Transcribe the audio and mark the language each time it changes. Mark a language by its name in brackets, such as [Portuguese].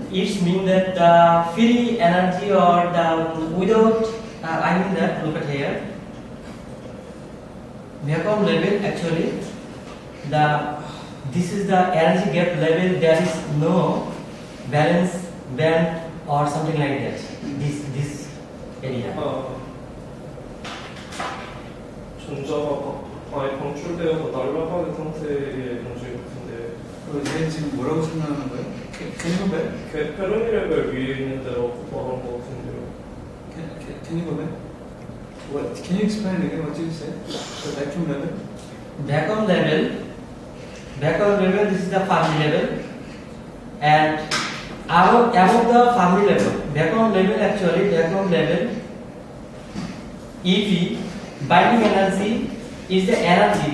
[English] It means that the free energy or the without, I mean that, look at here, vacuum level actually, this is the energy gap level, there is no valence band or something like that, this area. [Korean] 전자가 아예 방출되어서 날아가는 상태의 방식 같은데 쟤 지금 뭐라고 생각하는 거예요? [English] Can you go back? [Korean] 페르미 레벨 위에 있는 데로 말한 것 같은데요. [English] Can you go back? What? Can you explain again what you said? The vacuum level? Vacuum level, this is the Fermi level, and above the Fermi level, vacuum level, EV, binding energy is the energy.